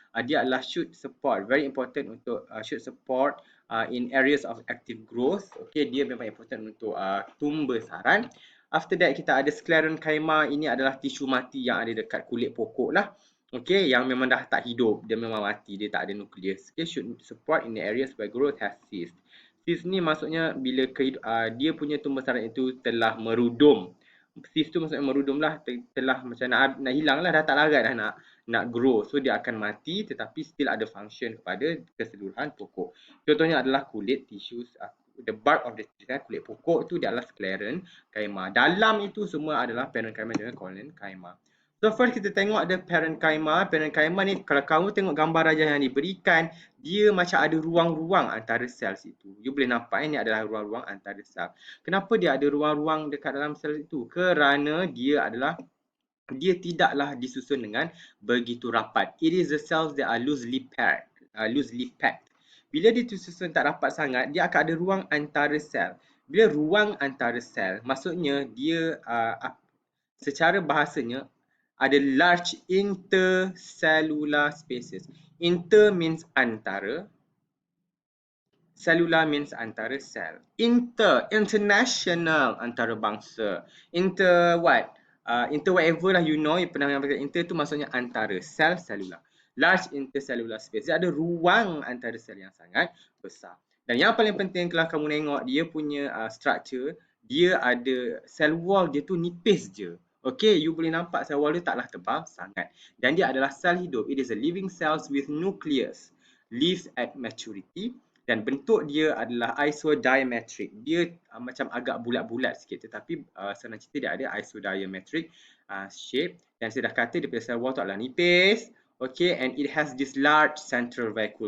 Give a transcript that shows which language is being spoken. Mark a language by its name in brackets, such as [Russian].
[Malay] Dia adalah shoot support. [English] Very important untuk shoot support in areas of active growth. [Malay] Okay, dia memang important untuk tumbuh saran. [English] After that [Malay] kita ada sclerenchyma. Ini adalah tisu mati yang ada dekat kulit pokok lah. Okay, yang memang dah tak hidup. Dia memang mati. Dia tak ada nukleus. [English] Okay, shoot support in the areas where growth has ceased. [Malay] Ceased ni maksudnya bila dia punya tumbuh saran itu telah merudum. Cease tu maksudnya merudum lah, telah macam nak hilang lah, dah tak larat dah nak grow. So dia akan mati tetapi still ada function kepada keseluruhan pokok. Contohnya adalah kulit tissues, [English] the bark of the tree, [Malay] kulit pokok tu dia adalah sclerenchyma. Dalam itu semua adalah parenchyma dan collenchyma. So first kita tengok ada parenchyma. Parenchyma ni kalau kamu tengok gambar aja yang diberikan, dia macam ada ruang-ruang antara sel itu. You boleh nampak ini adalah ruang-ruang antara sel. Kenapa dia ada ruang-ruang dekat dalam sel itu? Kerana dia tidaklah disusun dengan begitu rapat. [English] It is the cells that are loosely packed. [Malay] Bila dia disusun tak rapat sangat, dia akan ada ruang antara sel. Bila ruang antara sel, maksudnya dia secara bahasanya ada large intercellular spaces. [English] Inter means antara, cellular means antara sel. [Malay] International, antarabangsa. Inter what? [English] Inter whatever lah, you know, [Malay] you pernah mengambil inter tu maksudnya antara, sel, cellular. [English] Large intercellular space. [Malay] Dia ada ruang antara sel yang sangat besar. Dan yang paling penting kalau kamu tengok dia punya structure, dia ada cell wall dia tu nipis je. Okay, you boleh nampak sel wall dia taklah tebal sangat. Dan dia adalah sel hidup. [English] It is a living cells with nucleus. Lives at maturity. [Malay] Dan bentuk dia adalah isodiametric. Dia macam agak bulat-bulat sikit. Tetapi senang cerita dia ada isodiametric shape. Dan saya dah kata dia punya cell wall tu adalah nipis. [English] Okay, and it has this large central vacuole.